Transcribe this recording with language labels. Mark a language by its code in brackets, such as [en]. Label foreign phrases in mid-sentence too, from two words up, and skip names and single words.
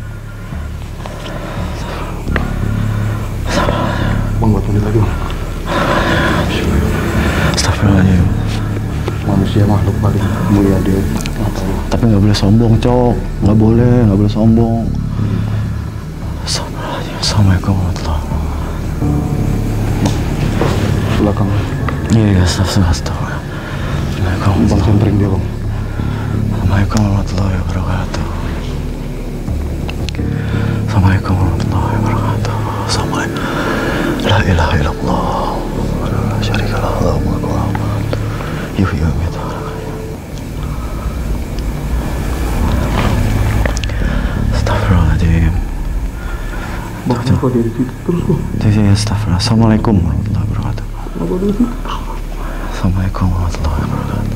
[id] Bang, buat menit lagi, Bang. [ar] أستغفر الله العظيم. [id] Manusia makhluk paling mulia dia. Tapi nggak boleh sombong, Cok. Nggak boleh sombong. [ar] أستغفر الله العظيم. السلام عليكم ورحمة الله وبركاته. [id] Belakang. Iya, Assalamualaikum. Bang sentring dia, Bang. [ar] السلام عليكم ورحمة الله وبركاته. السلام عليكم ورحمة الله وبركاته. Assalamualaikum. لا إله إلا الله. لا شريك له. اللهم أكبر. يحيي ويميت. أستغفر الله العظيم. [id] Bang, kenapa dia di situ terus, Bang? [ar] Astagfirullah. السلام عليكم ورحمة الله وبركاته. [id] Kenapa dia di situ? [ar] السلام عليكم ورحمة الله وبركاته.